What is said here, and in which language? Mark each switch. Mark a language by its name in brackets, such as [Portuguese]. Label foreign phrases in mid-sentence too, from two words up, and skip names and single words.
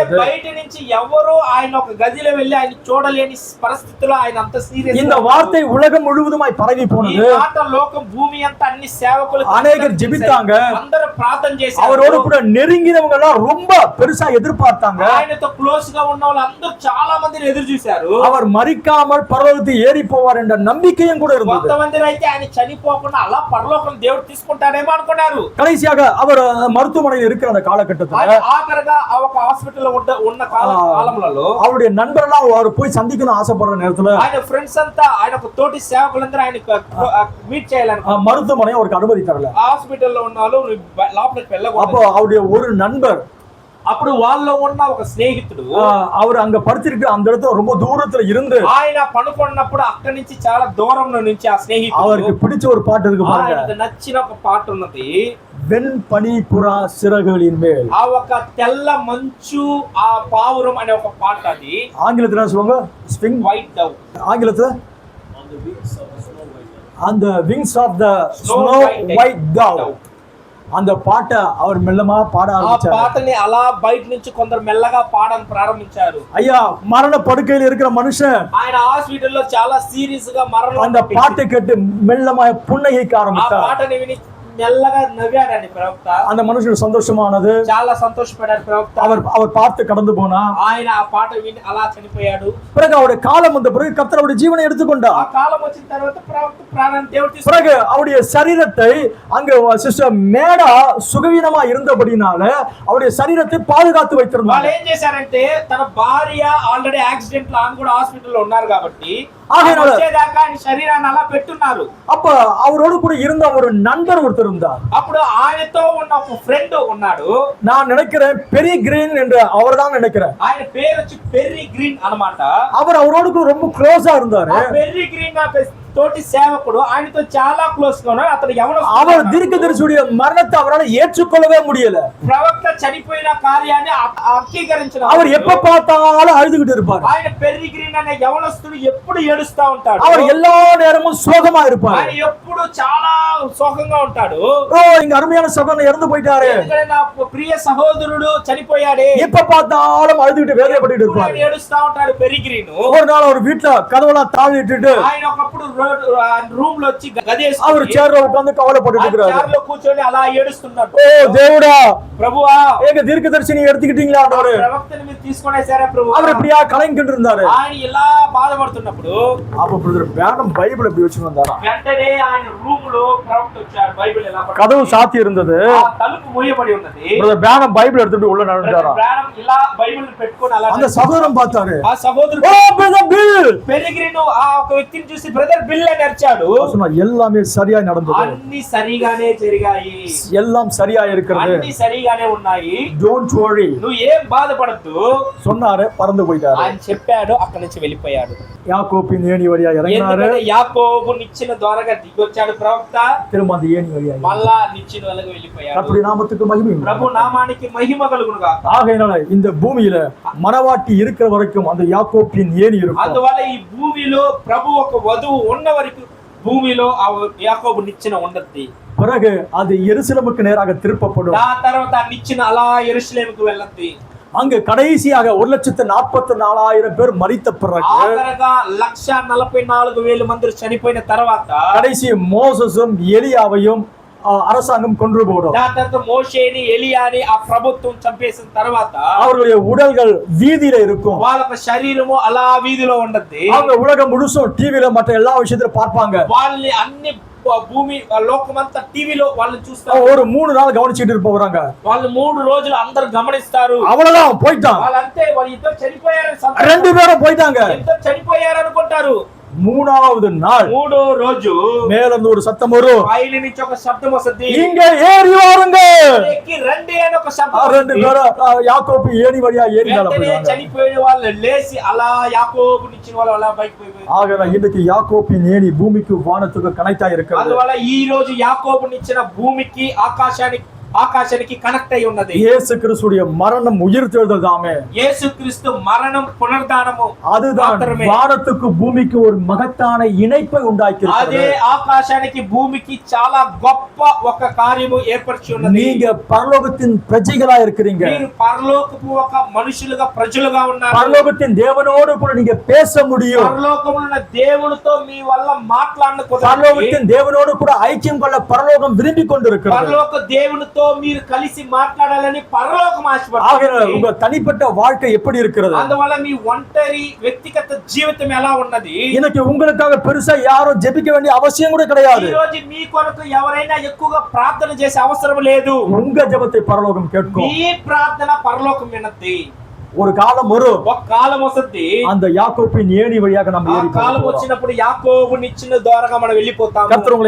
[Tamil] இருந்தது. [Telugu] బయట నుంచి ఎవరు ఆయన ఒక గదిలో వెళ్ళి ఆయన చూడలేని పరిస్థితిలో ఆయన అంత సీరియస్. [Tamil] இந்த வார்த்தை உலகம் முழுவதுமாய் பரவி போனது. [Telugu] ఈ మాట లోకం భూమి అంతా అన్ని సేవకులు [Tamil] அநேகர் ஜெபித்தாங்க. [Telugu] అందరూ ప్రార్థన చేశారు. [Tamil] அவரோடு கூட நெருங்கினவங்க எல்லாம் ரொம்ப பெருசா எதிர்பார்த்தாங்க. [Telugu] ఆయనతో క్లోజ్ గా ఉన్న వాళ్ళందరూ చాలా మందిని ఎదురు చూశారు. [Tamil] அவர் மரிக்காமல் பரலோகத்தை ஏறி போவார் என்ற நம்பிக்கையும் கூட இருந்தது. [Telugu] కొంతమంది అయితే ఆయన చనిపోకుండా అలా పరలోకం దేవుడు తీసుకుంటాడేమో అనుకున్నారు. [Tamil] கடைசியாக அவர் மருத்துவமனையில் இருக்கிற அந்த காலகட்டத்தில் [Telugu] ఆఖరిగా ఆ ఒక హాస్పిటల్ ఉన్న కాలంలో [Tamil] அவருடைய நண்பரெல்லாம் அவர் போய் சந்திக்கணும் ஆசைப்படுற நேரத்துல [Telugu] ఆయన ఫ్రెండ్స్ అంతా ఆయన ఒక తోటి సేవకులందరూ ఆయన మీట్ చేయాలని [Tamil] மருத்துவமனை அவருக்கு அனுமதி தரல. [Telugu] హాస్పిటల్లో ఉన్న వాళ్ళు లోపలికి వెళ్ళకూడదు. [Tamil] அப்போ அவருடைய ஒரு நண்பர் [Telugu] అప్పుడు వాళ్ళలో ఉన్న ఒక స్నేహితుడు [Tamil] அவர் அங்க படுத்திருக்கிற அந்த இடத்துல ரொம்ப தூரத்துல இருந்து [Telugu] ఆయన పడుకున్నప్పుడు అక్కడి నుంచి చాలా దూరంలో నుంచి ఆ స్నేహితుడు [Tamil] அவருக்கு பிடிச்ச ஒரு பாட்டு இருக்கு பாருங்க. [Telugu] ఆయనకు నచ్చిన ఒక పాట ఉన్నది. [Tamil] வெண்பனி புறா சிறகுகளின் மேல். [Telugu] ఆ ఒక తెల్ల మంచు ఆ పావురం అనే ఒక పాట. అది [Tamil] ஆங்கிலத்துல என்ன சொல்லுவாங்க? ஸ்விங் [English] white dove. [Tamil] ஆங்கிலத்துல [English] On the wings of the snow white dove. [Tamil] அந்த [English] wings of the snow white dove. [Tamil] அந்த பாட்டை அவர் மெல்லமா பாட [Telugu] ఆ [Tamil] ஆரம்பிச்சார். [Telugu] పాటని అలా బయట నుంచి కొందరు మెల్లగా పాడని ప్రారంభించారు. [Tamil] ஐயா, மரண படுக்கையில் இருக்கிற மனுஷன் [Telugu] ఆయన హాస్పిటల్లో చాలా సీరియస్ గా మరణం [Tamil] அந்த பாட்டை கேட்டு மெல்லமா புன்னகைக்க [Telugu] ఆ [Tamil] ஆரம்பித்தார். [Telugu] పాటని విని మెల్లగా నవ్వాడండి ప్రవక్త. [Tamil] அந்த మనుషుడు சந்தோஷமானது. [Telugu] చాలా సంతోషపడాడు ప్రవక్త. [Tamil] அவர் பார்த்து கடந்து போனா. [Telugu] ఆయన ఆ పాట విని అలా చనిపోయాడు. [Tamil] பிறகு அவருடைய காலம் வந்த பிறகு கர்த்தர் அவருடைய ஜீவனை [Telugu] ఆ [Tamil] எடுத்துக்கொண்டார். [Telugu] కాలం వచ్చిన తర్వాత ప్రవక్త ప్రాణాన్ని దేవుడు తీసుకున్నాడు. [Tamil] பிறகு அவருடைய சரீரத்தை அங்க சிஸ்டர் மேடா சுகவீனமா இருந்தபடினால அவருடைய சரீரத்தை பாதுகாத்து [Telugu] వాళ్ళు [Tamil] வைத்திருந்தாங்க. [Telugu] ఏం చేశారంటే తన భార్య ఆల్రెడీ యాక్సిడెంట్ లో ఆమె కూడా హాస్పిటల్లో ఉన్నారు కాబట్టి ఆమె వచ్చేదాకా ఆయన శరీరాన్ని అలా పెట్టున్నారు. [Tamil] அப்ப அவரோடு கூட இருந்த ஒரு நண்பர் ஒருத்தர் இருந்தார். [Telugu] అప్పుడు ఆయనతో ఉన్న ఒక ఫ్రెండ్ ఉన్నాడు. [Tamil] நான் நினைக்கிறேன் பெரிய கிரீன் என்று அவர்தான் நினைக்கிறேன். [Telugu] ఆయన పేరు వచ్చి పెర్రీ గ్రీన్ అన్నమాట. [Tamil] அவர் அவரோடு கூட ரொம்ப க்ளோஸா இருந்தாரு. [Telugu] ఆ పెర్రీ గ్రీన్ తోటి సేవకుడు ఆయనతో చాలా క్లోజ్ గా ఉన్నాడు. అతను ఎవరు? [Tamil] அவர் தீர்க்கதரிசியுடைய மரணத்தை அவரால் ஏற்றுக்கொள்ளவே முடியல. [Telugu] ప్రవక్త చనిపోయిన కార్యాన్ని అంగీకరించిన [Tamil] அவர் எப்ப பார்த்தாலும் அழுதுகிட்டு இருப்பார். [Telugu] ఆయన పెర్రీ గ్రీన్ అనే యవనస్తుడు ఎప్పుడు ఏడుస్తా ఉంటాడు. [Tamil] அவர் எல்லா நேரமும் சோகமா இருப்பார். [Telugu] ఆయన ఎప్పుడు చాలా శోకంగా ఉంటాడు. [Tamil] ஓ, இங்க அருமையான சகோதரன் இறந்து போயிட்டாரு, [Telugu] ఎందుకంటే నా ప్రియ సహోదరుడు చనిపోయాడే. [Tamil] எப்ப பார்த்தாலும் அழுதுகிட்டு வேதனைப்பட்டு [Telugu] ఎప్పుడు [Tamil] இருப்பார். [Telugu] ఆయన ఏడుస్తా ఉంటాడు పెర్రీ గ్రీన్. [Tamil] ஒரு நாள் அவர் வீட்டுல கதவெல்லாம் தாழிட்டு [Telugu] ఆయన ఒకప్పుడు రూమ్ లో వచ్చి గదేసి [Tamil] அவர் சேர்ல உட்கார்ந்து கவலைப்பட்டு இருக்கிறாரு. [Telugu] చైర్లో కూర్చొని అలా ఏడుస్తున్నాడు. [Tamil] ஓ தேவடா, [Telugu] ప్రభువా, [Tamil] எங்க தீர்க்கதரிசிని எடுத்துக்கிட்டீங்களா? [Telugu] ప్రవక్తని మీరు తీసుకొనేసారా ప్రభు? [Tamil] அவர் இப்படியா கலங்கிட்டு இருந்தாரு. [Telugu] ఆయన ఇలా బాధపడుతున్నప్పుడు [Tamil] அப்ப பிரதர் பேனம் பைபிள் எப்படி வச்சு வந்தாரா? [Telugu] వెంటనే ఆయన రూమ్ లో ప్రవక్త వచ్చాడు. బైబిల్ ఎలా పట్టుకొని, [Tamil] கதவு சாத்தி இருந்தது. [Telugu] ఆ తలుపు మూయబడి ఉన్నది. [Tamil] பிரதர் பேனம் பைபிள் எடுத்துட்டு உள்ள நடந்தாரா? [Telugu] ప్రాణం ఇలా బైబిల్ పెట్టుకొని అలా [Tamil] அந்த சகோதரன் பார்த்தாரு. [Telugu] ఆ సహోదరుడు [Tamil] ஓ பிரதர் பில், [Telugu] పెరిగిరిను ఆ ఒక వ్యక్తిని చూసి బ్రదర్ బిల్ అని అరిచాడు. [Tamil] சொன்னா எல்லாமே சரியா நடந்தது, [Telugu] అన్ని సరిగానే జరిగాయి, [Tamil] எல்லாம் சரியா இருக்கிறது, [Telugu] అన్ని సరిగానే ఉన్నాయి, [English] don't worry [Telugu] నువ్వు ఏం బాధపడద్దు [Tamil] சொன்னாரு. பறந்து போயிட்டாரு. [Telugu] ఆయన చెప్పాడు. అక్కడి నుంచి వెళ్ళిపోయాడు. [Tamil] யாக்கோபின் ஏணி வழியா இறங்கினாரு. [Telugu] ఎందుకంటే యాకోబు నిచ్చెన ద్వారాగా దిగొచ్చాడు ప్రవక్త. [Tamil] திரும்ப அந்த ஏணி வழியா [Telugu] మళ్ళా నిచ్చెన వలగ వెళ్ళిపోయాడు. [Tamil] கர்த்தருடைய நாமத்துக்கு மகிமை [Telugu] ప్రభు [Tamil] உண்டாகட்டும். [Telugu] నామానికి మహిమ కలుగునుగా. [Tamil] ஆகையினால இந்த பூமியில மனவாட்டி இருக்கிற வரைக்கும் அந்த யாக்கோபின் ஏணி இருக்கும். [Telugu] అందువల్ల ఈ భూమిలో ప్రభు ఒక వధువు ఉన్న వరకు భూమిలో ఆ యాకోబు నిచ్చెన ఉండద్ది. [Tamil] பிறகு அது எருசலேமுக்கு நேராக திருப்பப்படும். [Telugu] ఆ తర్వాత ఆ నిచ్చెన అలా యెరూషలేముకు వెళ్ళద్ది. [Tamil] அங்கு கடைசியாக 1,44,000 பேர் மரித்த பிறகு [Telugu] ఆఖరగా 1,44,000 మంది చనిపోయిన తర్వాత [Tamil] கடைசி மோசஸும் எலியாவையும் அரசாங்கம் கொன்று போடும். [Telugu] దాని తర్వాత మోషేని ఎలియాని ఆ ప్రభుత్వం చంపేసిన తర్వాత [Tamil] அவர்களுடைய உடல்கள் வீதியில இருக்கும். [Telugu] వాళ్ళ శరీరము అలా వీధిలో ఉండద్ది. [Tamil] அவங்க உலகம் முழுசும் டிவில மற்ற எல்லா விஷயத்தையும் பார்ப்பாங்க. [Telugu] వాళ్ళని అన్ని భూమి లోకమంతా టీవీలో వాళ్ళని చూస్తారు. [Tamil] ஒரு 3 நாள் கவனிச்சிட்டு இருப்பவங்க. [Telugu] వాళ్ళు 3 రోజులు అందరు గమనిస్తారు. [Tamil] அவ்வளவுதான், போயிட்டான். [Telugu] వాళ్ళంతే, వాళ్ళు ఇద్దరు చనిపోయారని [Tamil] 2 பேரும் போயிட்டாங்க. [Telugu] ఇద్దరు చనిపోయారు అనుకుంటారు. [Tamil] மூணாவது நாள் [Telugu] మూడో రోజు [Tamil] மேலிருந்து ஒரு சத்தம் வரும். [Telugu] పైన నుంచి ఒక శబ్దం వస్తుంది. [Tamil] இங்க ஏறி வாருங்க. [Telugu] ఎక్కి రండి అని ఒక శబ్దం [Tamil] 2 பேரும் யாக்கோபு ஏணி வழியா ஏறி [Telugu] వెంటనే చనిపోయిన వాళ్ళు లేచి అలా యాకోబు నిచ్చెన వాళ్ళు అలా బైక్ పోయి. [Tamil] ஆகவே இன்னைக்கு யாக்கோபின் ஏணி பூமிக்கு வானத்துக்கு கனெக்ட் ஆயிருக்கிறது. [Telugu] అందువల్ల ఈ రోజు యాకోబు నిచ్చెన భూమికి ఆకాశానికి కనెక్ట్ అయి ఉన్నది. [Tamil] இயேசு கிறிஸ்துடைய மரணம் உயிர்த்தெழுதல் தாமே. [Telugu] యేసుక్రీస్తు మరణం పునరుద్ధానము [Tamil] அதுதான் வானத்துக்கு பூமிக்கு ஒரு மகத்தான இணைப்பை உண்டாக்கி [Telugu] అదే ఆకాశానికి భూమికి చాలా గొప్ప ఒక కార్యము ఏర్పరిచి ఉన్నది. [Tamil] நீங்க பரலோகத்தின் பிரஜைகளா இருக்கிறீங்க. [Telugu] మీరు పరలోకపు ఒక మనుషులుగా ప్రజలుగా ఉన్నారు. [Tamil] பரலோகத்தின் தேவனோடு கூட நீங்க பேச முடியும். [Telugu] పరలోకములో ఉన్న దేవునితో మీ వల్ల మాట్లాడకుదురు. [Tamil] பரலோகத்தின் தேவனோடு கூட ஐக்கியம் கொள்ள பரலோகம் விரும்பி கொண்டிருக்கிறது. [Telugu] పరలోక దేవునితో మీరు కలిసి మాట్లాడాలని పరలోకం [Tamil] ஆகவே [Telugu] ఆశపడుతుంది. [Tamil] உங்க தனிப்பட்ட வாழ்க்கை எப்படி இருக்கிறது? [Telugu] అందువల్ల మీ ఒంటరి వ్యక్తిగత జీవితం ఎలా ఉన్నది? [Tamil] இன்னைக்கு உங்களுக்காக பெருசா யாரும் ஜெபிக்க வேண்டிய அவசியம் கூட கிடையாது. [Telugu] ఈ రోజు మీ కొరకు ఎవరైనా ఎక్కువగా ప్రార్థన చేసే అవసరం లేదు. [Tamil] உங்க ஜெபத்தை பரலோகம் கேட்கும். [Telugu] మీ ప్రార్థన పరలోకం వినద్ది. [Tamil] ஒரு காலம் வரும், [Telugu] ఒక కాలం వస్తుంది. [Tamil] அந்த யாக்கோபின் ஏணி வழியாக நம்ம [Telugu] ఆ [Tamil] ஏறி [Telugu] కాలం [Tamil] போகிறோம். [Telugu] వచ్చినప్పుడు యాకోబు నిచ్చెన ద్వారాగా మనం వెళ్ళిపోతాము. [Tamil] கர்த்தர் உங்களை